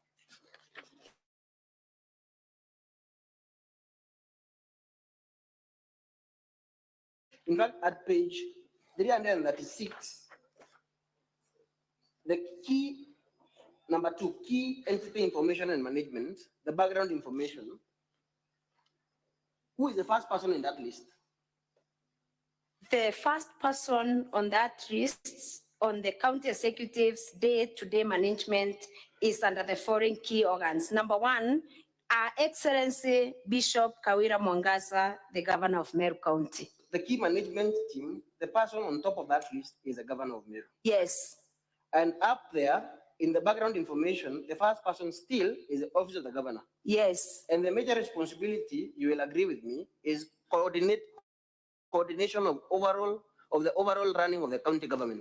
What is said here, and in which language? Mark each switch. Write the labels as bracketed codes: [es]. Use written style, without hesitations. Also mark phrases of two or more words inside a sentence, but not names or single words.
[en] In fact, at page 336, the key, number 2, key entity information and management, the background information. Who is the first person in that list? The first person on that list on the county executive's day-to-day management is under the following key organs. Number 1, Our Excellency Bishop Kawira Mwangaza, the governor of Meru County. The key management team, the person on top of that list is the governor of Meru. Yes. And up there, in the background information, the first person still is the office of the governor. Yes. And the major responsibility, you will agree with me, is coordination of the overall running of the county government.